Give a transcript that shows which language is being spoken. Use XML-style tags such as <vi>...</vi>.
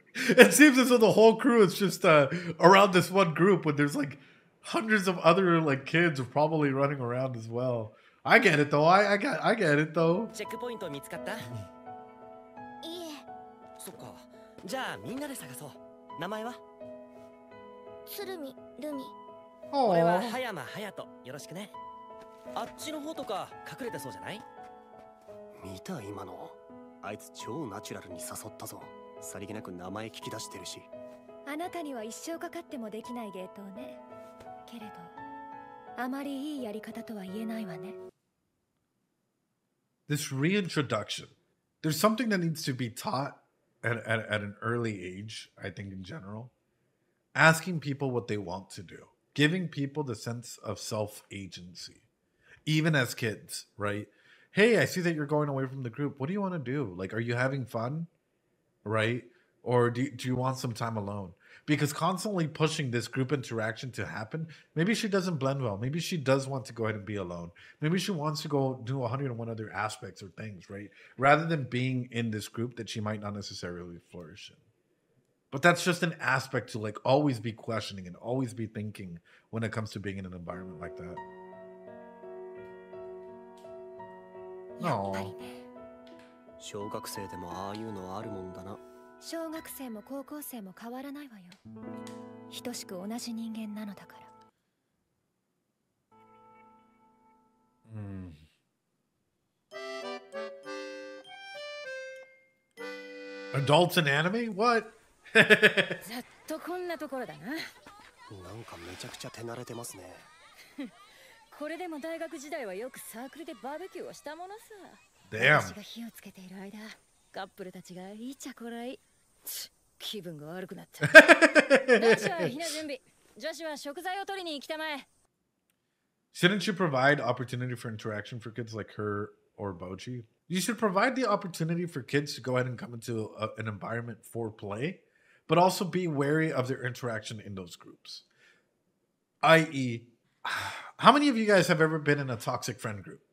<en>It seems as though the whole crew is just around this one group when there's like hundreds of other like kids probably running around as well. I get it though. I get it though.</en> <ja>チェックポイント見つかった？いいえ。そっか。じゃあみんなで探そう。名前は？鶴見ルミ。俺は葉山隼人。よろしくね。あっちの方とか隠れてそうじゃない？見た今の。あいつ超ナチュラルに誘ったぞ。さりげなく名前聞き出してるし。あなたには一生かかってもできない芸当ね。けれどあまりいいやり方とは言えないわね。</ja> <en>This reintroduction. There's something that needs to be taught at an early age, I think, in general. Asking people what they want to do. Giving people the sense of self-agency. Even as kids, right? Hey, I see that you're going away from the group. What do you want to do? Like, are you having fun? Right? Or do you want some time alone? Because constantly pushing this group interaction to happen, maybe she doesn't blend well. Maybe she does want to go ahead and be alone. Maybe she wants to go do 101 other aspects or things, right? Rather than being in this group that she might not necessarily flourish in. But that's just an aspect to like always be questioning and always be thinking when it comes to being in an environment like that. No.</en> <ja>小学生でもああいうのあるもんだな。小学生も高校生も変わらないわよ。等しく同じ人間なのだから。</ja> <en>Adults in anime? What?</en> <ja>ざっとこんなところだな。なんかめちゃくちゃ手慣れてますね。これでも大学時代はよくサークルでバーベキューをしたものさ。</ja> <en>Damn.</en> <ja>私が火をつけている間、カップルたちがいいちゃこらい。気分が悪くなった。男子は火の準備、女子は食材を取りに来たまえ。</ja> <en>Shouldn't you provide opportunity for interaction for kids like her or Bochi? You should provide the opportunity for kids to go ahead and come into an environment for play, but also be wary of their interaction in those groups. I.e., how many of you guys have ever been in a toxic friend group?</en>